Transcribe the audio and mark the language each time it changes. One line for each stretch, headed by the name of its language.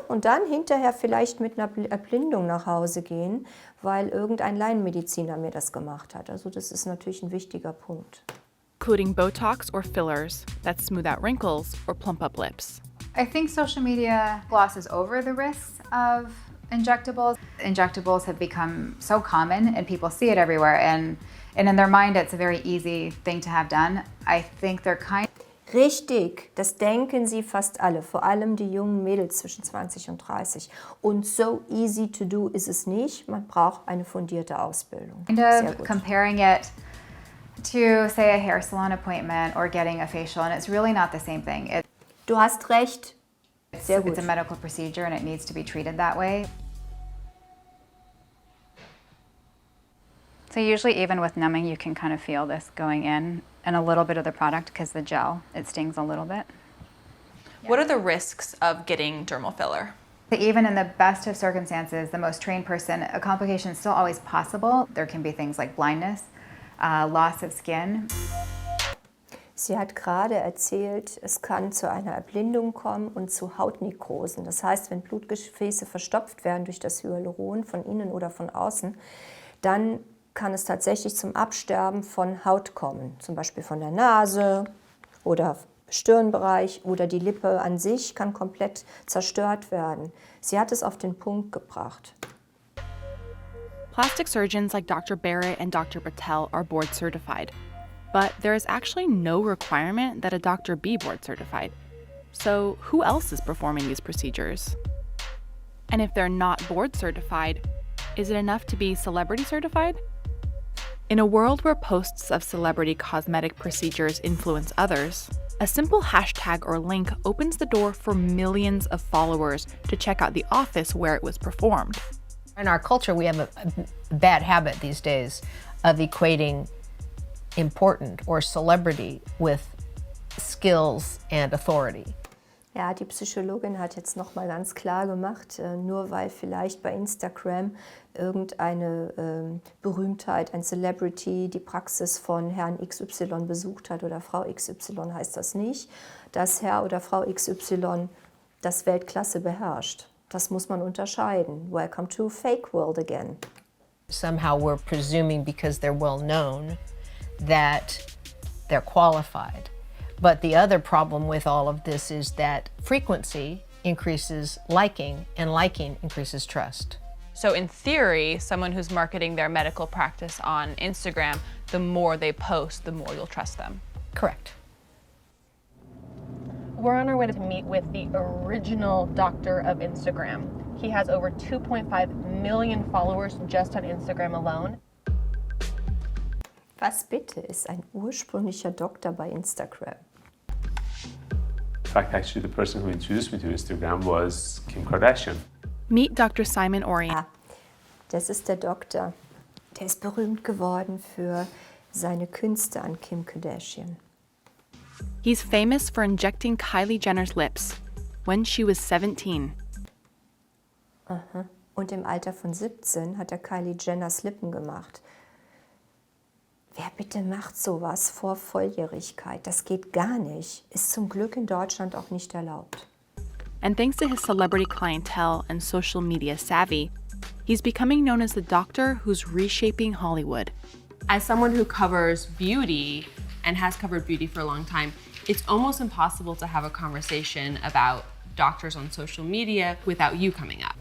German: Und dann hinterher vielleicht mit einer Erblindung nach Hause gehen, weil irgendein Laienmediziner mir das gemacht hat. Also das ist natürlich ein wichtiger Punkt.
English: Including Botox or fillers that smooth out wrinkles or plump up lips. I think social media glosses over the risks of injectables. injectables have become so common and people see it everywhere, and in their mind it's a very easy thing to have done. I think they're kind.
German: Richtig, das denken sie fast alle, vor allem die jungen Mädels zwischen 20 und 30. Und
English: so easy to do
German: ist es nicht, man braucht eine fundierte Ausbildung. Sehr gut.
English: Comparing it to, say, a hair salon appointment or getting a facial, and it's really not the same thing.
German: Du hast recht. Sehr gut.
English: It's a medical procedure and it needs to be treated that way. So usually even with numbing, you can kind of feel this going in and a little bit of the product because the gel, it stings a little bit. What are the risks of getting dermal filler? Even in the best of circumstances, the most trained person, a complication is still always possible. There can be things like blindness, loss of skin.
German: Sie hat gerade erzählt, es kann zu einer Erblindung kommen und zu Hautnekrosen. Das heißt, wenn Blutgefäße verstopft werden durch das Hyaluron von innen oder von außen, dann kann es tatsächlich zum Absterben von Haut kommen. Zum Beispiel von der Nase oder Stirnbereich oder die Lippe an sich kann komplett zerstört werden. Sie hat es auf den Punkt gebracht.
English: Plastic surgeons like Dr. Barrett and Dr. Patel are board certified. But there is actually no requirement that a doctor be board certified. So who else is performing these procedures? And if they're not board certified, is it enough to be celebrity certified? In a world where posts of celebrity cosmetic procedures influence others, a simple hashtag or link opens the door for millions of followers to check out the office where it was performed. In our culture, we have a bad habit these days of equating important or celebrity with skills and authority.
German: Ja, die Psychologin hat jetzt noch mal ganz klar gemacht, nur weil vielleicht bei Instagram irgendeine Berühmtheit, ein Celebrity die Praxis von Herrn XY besucht hat oder Frau XY, heißt das nicht, dass Herr oder Frau XY das Weltklasse beherrscht. Das muss man unterscheiden.
English: Welcome to fake world again. Somehow we're presuming because they're well known that they're qualified. But the other problem with all of this is that frequency increases liking, and liking increases trust. So in theory, someone who's marketing their medical practice on Instagram, the more they post, the more you'll trust them. Correct. We're on our way to meet with the original doctor of Instagram. He has over 2.5 million followers just on Instagram alone.
German: Was bitte ist ein ursprünglicher Doktor bei Instagram?
English: In fact, actually, the person who introduced me to Instagram was Kim Kardashian. Meet Dr. Simon Orion.
German: Ah, das ist der Doktor. Der ist berühmt geworden für seine Künste an Kim Kardashian.
English: He's famous for injecting Kylie Jenner's lips when she was 17. Aha.
German: Und im Alter von 17 hat er Kylie Jenners Lippen gemacht. Wer bitte macht sowas vor Volljährigkeit? Das geht gar nicht. Ist zum Glück in Deutschland auch nicht erlaubt.
English: And thanks to his celebrity clientele and social media savvy, he's becoming known as the doctor who's reshaping Hollywood. As someone who covers beauty and has covered beauty for a long time, it's almost impossible to have a conversation about doctors on social media without you coming up.